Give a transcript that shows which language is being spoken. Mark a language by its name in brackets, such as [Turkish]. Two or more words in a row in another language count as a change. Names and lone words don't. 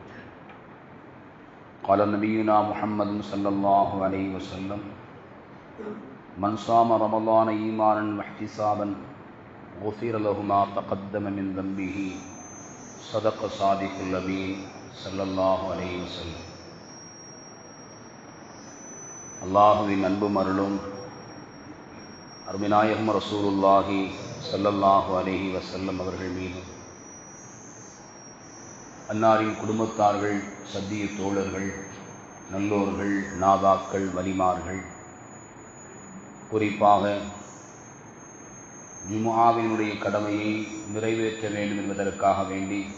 [Arabic] قال نبينا محمد صلى الله عليه وسلم: من صام رمضان إيمانا واحتسابا غفر له ما تقدم من ذنبه. صدق صادق الأمين صلى الله عليه وسلم. [Tamil] அல்லாஹுவின் அன்பும் அருளும் அருமைநாயகம் [Arabic] رسول الله صلى الله عليه وسلم [Tamil] அவர்கள் மீது, அன்னாரின் குடும்பத்தார்கள், சத்திய தோழர்கள், நல்லோர்கள், நாதாக்கள், வலிமார்கள், குறிப்பாக ஜும்ஆவினுடைய கடமையை நிறைவேற்ற வேண்டும் என்பதற்காக வேண்டி